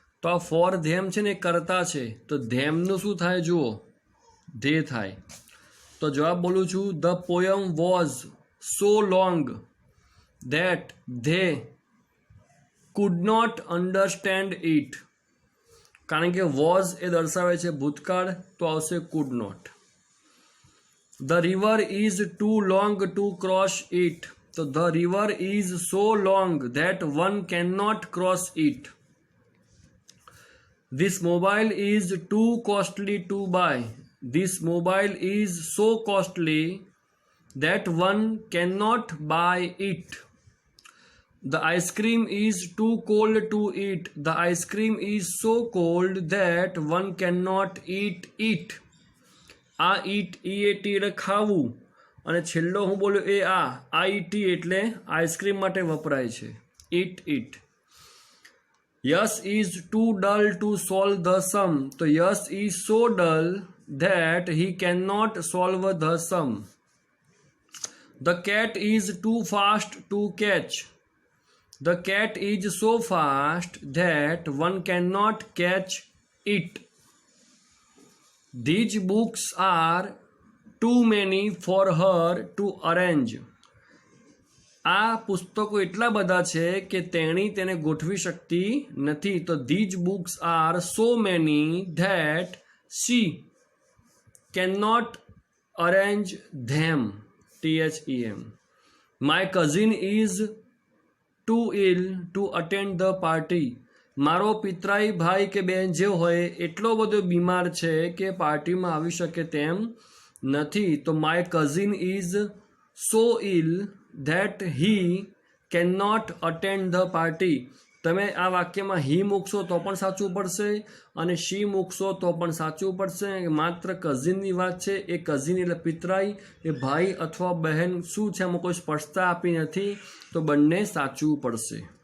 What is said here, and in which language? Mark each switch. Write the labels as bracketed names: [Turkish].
[Gujarati] તો આ [English] for them [Gujarati] છે ને કરતા છે, તો ધેમનું શું થાય જુઓ, ધે થાય. તો જવાબ બોલું છું, [English] The poem was so long that they could not understand it. [Gujarati] કારણ કે was એ દર્શાવે છે ભૂતકાળ, તો આવશે [English] could not. The river is too long to cross it. તો the river is so long that one cannot cross it. This mobile is too costly to buy. This mobile is so costly that one cannot buy it. The ice cream is too cold to eat. The ice cream is so cold that one cannot eat it. [Gujarati] આ eat એટલે ખાવું, અને છેલ્લો હું બોલ્યો એ આ eat એટલે ice cream માટે વપરાય છે. [English] eat. Yash is too dull to solve the sum. તો Yash is so dull that he cannot solve the sum. The cat is too fast to catch. The cat is so fast that one cannot catch it. These books are too many for her to arrange. [Gujarati] આ પુસ્તકો એટલા બધા છે કે તેણી તેને ગોઠવી શકતી નથી. [English] તો these books are so many that she cannot arrange them. THEM. My cousin is too ill to attend the party. [Gujarati] મારો પિતરાઈ ભાઈ કે બહેન જે હોય એટલો બધો બીમાર છે કે પાર્ટીમાં આવી શકે તેમ નથી. [English] તો my cousin is so ill that he cannot attend the party. [Gujarati] તમે આ વાક્યમાં હી મૂકશો તો પણ સાચું પડશે, અને શી મૂકશો તો પણ સાચું પડશે. માત્ર કઝિનની વાત છે, એ કઝિન એટલે પિતરાઈ, એ ભાઈ અથવા બહેન શું છે, આમાં કોઈ સ્પષ્ટતા આપી નથી, તો બંને સાચું પડશે.